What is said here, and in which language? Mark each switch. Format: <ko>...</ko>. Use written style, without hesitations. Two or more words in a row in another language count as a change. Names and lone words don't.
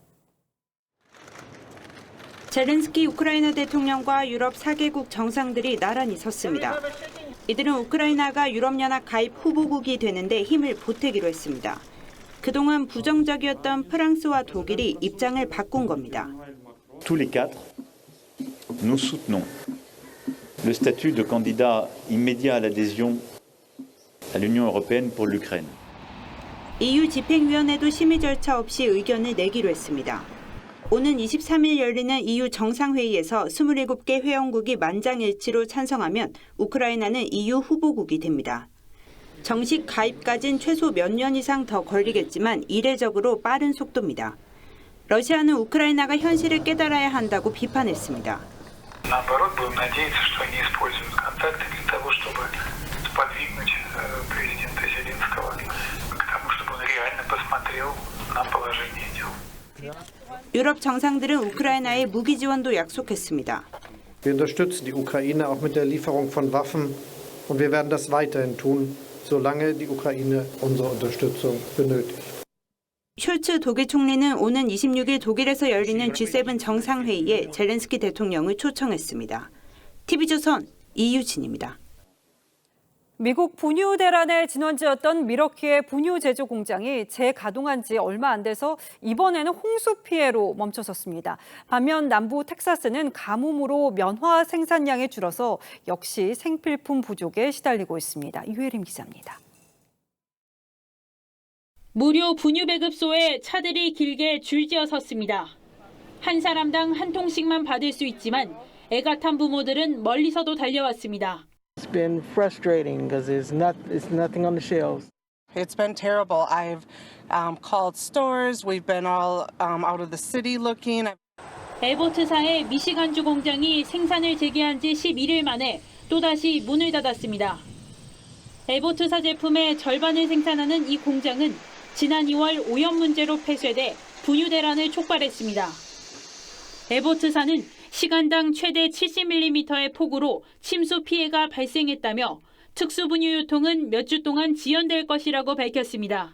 <ko>젤렌스키 우크라이나 대통령과 유럽 4개국 정상들이 나란히 섰습니다. 이들은 우크라이나가 유럽연합 가입 후보국이 되는데 힘을 보태기로 했습니다. 그동안 부정적이었던 프랑스와 독일이 입장을 바꾼 겁니다.</ko> <fr>Tous les quatre, nous soutenons le statut de candidat immédiat à l'adhésion à l'Union européenne pour l'Ukraine.</fr> <ko>EU 집행위원회도 심의 절차 없이 의견을 내기로 했습니다. 오는 23일 열리는 EU 정상회의에서 27개 회원국이 만장일치로 찬성하면 우크라이나는 EU 후보국이 됩니다. 정식 가입까진 최소 몇 년 이상 더 걸리겠지만 이례적으로 빠른 속도입니다. 러시아는 우크라이나가 현실을 깨달아야 한다고 비판했습니다. 유럽 정상들은 우크라이나에 무기 지원도 약속했습니다.</ko> <de>Wir unterstützen die Ukraine auch mit der Lieferung von Waffen und wir werden das weiterhin tun, solange die Ukraine unsere Unterstützung benötigt.</de> <ko>숄츠 독일 총리는 오는 26일 독일에서 열리는 G7 정상회의에 젤렌스키 대통령을 초청했습니다. TV조선 이유진입니다. 미국 분유 대란의 진원지였던 미러키의 분유 제조 공장이 재가동한 지 얼마 안 돼서 이번에는 홍수 피해로 멈춰섰습니다. 반면 남부 텍사스는 가뭄으로 면화 생산량이 줄어서 역시 생필품 부족에 시달리고 있습니다. 유혜림 기자입니다. 무료 분유 배급소에 차들이 길게 줄지어 섰습니다. 한 사람당 한 통씩만 받을 수 있지만 애가 탄 부모들은 멀리서도 달려왔습니다.</ko> <en>It's been frustrating because there's nothing on the shelves. It's been terrible. I've called stores. We've been all out of the city looking.</en> <ko>에버트사의 미시간주 공장이 생산을 재개한 지 11일 만에 또다시 문을 닫았습니다. 에버트사 제품의 절반을 생산하는 이 공장은 지난 2월 오염 문제로 폐쇄돼 분유 대란을 촉발했습니다. 에버트사는 시간당 최대 70mm의 폭우로 침수 피해가 발생했다며 특수분유 유통은 몇 주 동안 지연될 것이라고 밝혔습니다.</ko>